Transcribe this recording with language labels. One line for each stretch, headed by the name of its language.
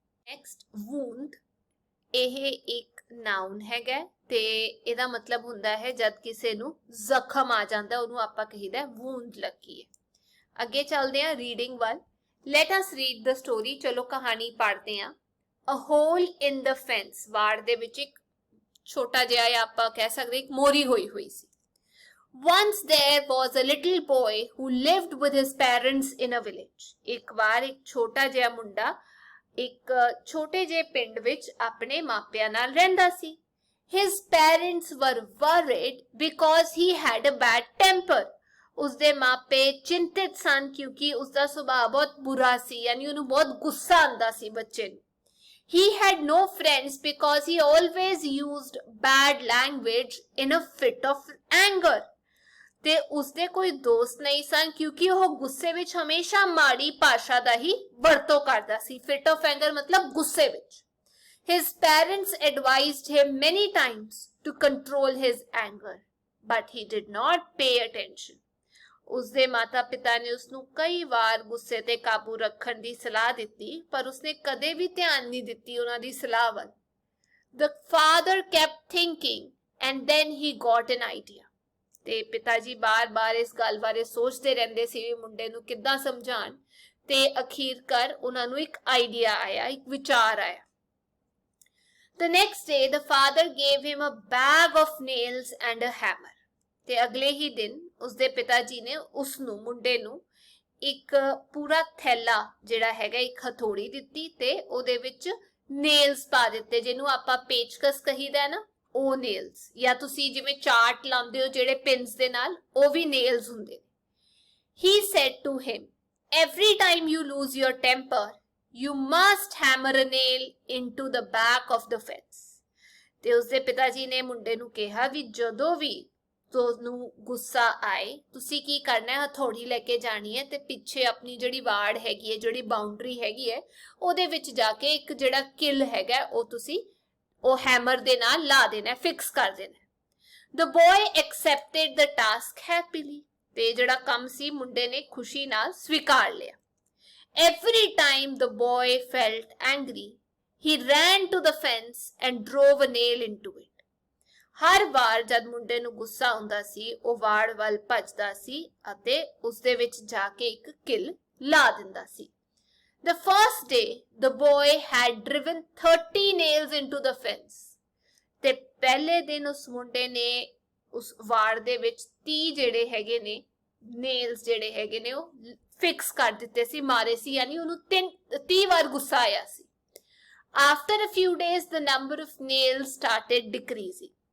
Punjabi: Next ਵੂੰਡ ਇਹ ਇੱਕ noun ਹੈਗਾ ਤੇ ਇਹਦਾ ਮਤਲਬ ਹੁੰਦਾ ਹੈ ਜਦ ਕਿਸੇ ਨੂੰ ਜ਼ਖਮ ਆ ਜਾਂਦਾ ਉਹਨੂੰ ਆਪਾਂ ਕਹੀਦਾ ਵੂੰਡ ਲੱਗੀ ਹੈ। ਅੱਗੇ ਚੱਲਦੇ ਹਾਂ ਰੀਡਿੰਗ ਵੱਲ।
English: Let us read the story.
Punjabi: ਚਲੋ ਕਹਾਣੀ ਪੜ੍ਹਦੇ ਹਾਂ।
English: a hole in the fence
Punjabi: ਵਾੜ ਦੇ ਵਿੱਚ ਇੱਕ ਛੋਟਾ ਜਿਹਾ ਜਾਂ ਆਪਾਂ ਕਹਿ ਸਕਦੇ ਇੱਕ ਮੋਰੀ ਹੋਈ ਸੀ।
English: Once there was a little boy who lived with his parents in a village.
Punjabi: ਇੱਕ ਵਾਰ ਇੱਕ ਛੋਟਾ ਜਿਹਾ ਮੁੰਡਾ ਇੱਕ ਛੋਟੇ ਜਿਹੇ ਪਿੰਡ ਵਿੱਚ ਆਪਣੇ ਮਾਪਿਆਂ ਨਾਲ ਰਹਿੰਦਾ ਸੀ।
English: His parents were worried because he had a bad temper.
Punjabi: ਉਸਦੇ ਮਾਪੇ ਚਿੰਤਿਤ ਸਨ ਕਿਉਂਕਿ ਉਸਦਾ ਸੁਭਾਅ ਬਹੁਤ ਬੁਰਾ ਸੀ ਯਾਨੀ ਉਹਨੂੰ ਬਹੁਤ ਗੁੱਸਾ ਆਉਂਦਾ ਸੀ ਬੱਚੇ ਨੂੰ।
English: He had no friends because he always used bad language in a fit of anger.
Punjabi: ਤੇ ਉਸਦੇ ਕੋਈ ਦੋਸਤ ਨਹੀਂ ਸਨ ਕਿਉਂਕਿ ਉਹ ਗੁੱਸੇ ਵਿੱਚ ਹਮੇਸ਼ਾ ਮਾੜੀ ਭਾਸ਼ਾ ਦਾ ਹੀ ਵਰਤੋਂ ਕਰਦਾ ਸੀ।
English: fit of anger
Punjabi: ਮਤਲਬ ਗੁੱਸੇ ਵਿੱਚ।
English: His parents advised him many times to control his anger, but he did not pay attention.
Punjabi: ਉਸਦੇ ਮਾਤਾ ਪਿਤਾ ਨੇ ਉਸਨੂੰ ਕਈ ਵਾਰ ਗੁੱਸੇ ਤੇ ਕਾਬੂ ਰੱਖਣ ਦੀ ਸਲਾਹ ਦਿੱਤੀ, ਪਰ ਉਸਨੇ ਕਦੇ ਵੀ ਧਿਆਨ ਨਹੀਂ ਦਿੱਤੀ ਉਹਨਾਂ ਦੀ ਸਲਾਹ ਵੱਲ।
English: The father kept thinking and then he got an idea.
Punjabi: ਤੇ ਪਿਤਾ ਜੀ ਬਾਰ-ਬਾਰ ਇਸ ਗੱਲ ਬਾਰੇ ਸੋਚਦੇ ਰਹਿੰਦੇ ਸੀ ਵੀ ਮੁੰਡੇ ਨੂੰ ਕਿੱਦਾਂ ਸਮਝਾਣ, ਤੇ ਅਖੀਰਕਾਰ ਉਹਨਾਂ ਨੂੰ ਇੱਕ ਆਈਡੀਆ ਆਇਆ, ਇੱਕ ਵਿਚਾਰ ਆਇਆ।
English: The next day the father gave him a bag of nails and a hammer.
Punjabi: ਤੇ ਅਗਲੇ ਹੀ ਦਿਨ ਉਸਦੇ ਪਿਤਾ ਜੀ ਨੇ ਉਸਨੂੰ ਮੁੰਡੇ ਨੂੰ ਇੱਕ ਪੂਰਾ ਥੈਲਾ ਜਿਹੜਾ ਹੈਗਾ ਇੱਕ ਹਥੌੜੀ ਦਿੱਤੀ ਤੇ ਉਹਦੇ ਵਿੱਚ ਨੇਲਸ ਪਾ ਦਿੱਤੇ, ਜਿਹਨੂੰ ਆਪਾਂ ਪੇਚਕਸ ਕਹੀਦਾ ਨਾ, ਉਹ ਨੇਲਸ, ਜਾਂ ਤੁਸੀਂ ਜਿਵੇਂ ਚਾਰਟ ਲਾਉਂਦੇ ਹੋ ਜਿਹੜੇ ਪਿੰਸ ਦੇ ਨਾਲ, ਉਹ ਵੀ ਨੇਲਸ ਹੁੰਦੇ ਨੇ।
English: He said to him, every time you lose your temper, you must hammer a nail into the back of the fence.
Punjabi: ਤੇ ਉਸਦੇ ਪਿਤਾ ਜੀ ਨੇ ਮੁੰਡੇ ਨੂੰ ਕਿਹਾ ਵੀ ਜਦੋਂ ਵੀ ਤੁਹਾਨੂੰ ਗੁੱਸਾ ਆਏ ਤੁਸੀਂ ਕੀ ਕਰਨਾ ਹੈ, ਹਥੌੜੀ ਲੈ ਕੇ ਜਾਣੀ ਹੈ ਤੇ ਪਿੱਛੇ ਆਪਣੀ ਜਿਹੜੀ ਵਾੜ ਹੈਗੀ ਹੈ, ਜਿਹੜੀ ਬਾਉਂਡਰੀ ਹੈਗੀ ਹੈ, ਉਹਦੇ ਵਿੱਚ ਜਾ ਕੇ ਇੱਕ ਜਿਹੜਾ ਕਿਲ ਹੈਗਾ ਉਹ ਤੁਸੀਂ ਉਹ ਹੈਮਰ ਦੇ ਨਾਲ ਲਾ ਦੇਣਾ, ਫਿਕਸ ਕਰ ਦੇਣਾ।
English: The boy accepted the task happily.
Punjabi: ਤੇ ਜਿਹੜਾ ਕੰਮ ਸੀ ਮੁੰਡੇ ਨੇ ਖੁਸ਼ੀ ਨਾਲ ਸਵੀਕਾਰ ਲਿਆ।
English: Every time the boy felt angry, he ran to the fence and drove a nail into it.
Punjabi: ਹਰ ਵਾਰ ਜਦ ਮੁੰਡੇ ਨੂੰ ਗੁੱਸਾ ਆਉਂਦਾ ਸੀ ਉਹ ਵਾੜ ਵੱਲ ਭੱਜਦਾ ਸੀ ਅਤੇ ਉਸਦੇ ਵਿੱਚ ਜਾ ਕੇ ਇੱਕ ਕਿਲ ਲਾ ਦਿੰਦਾ ਸੀ।
English: The first day the boy had driven 30 nails into the fence.
Punjabi: ਤੇ ਪਹਿਲੇ ਦਿਨ ਉਸ ਮੁੰਡੇ ਨੇ ਉਸ ਵਾੜ ਦੇ ਵਿੱਚ 30 ਜਿਹੜੇ ਹੈਗੇ ਨੇ ਨੇਲਸ ਜਿਹੜੇ ਹੈਗੇ ਨੇ ਉਹ ਫਿਕਸ ਕਰ ਦਿੱਤੇ ਸੀ, ਮਾਰੇ ਸੀ, ਯਾਨੀ ਉਹਨੂੰ 30 ਵਾਰ ਗੁੱਸਾ ਆਇਆ ਸੀ।
English: After a few days the number of nails started decreasing.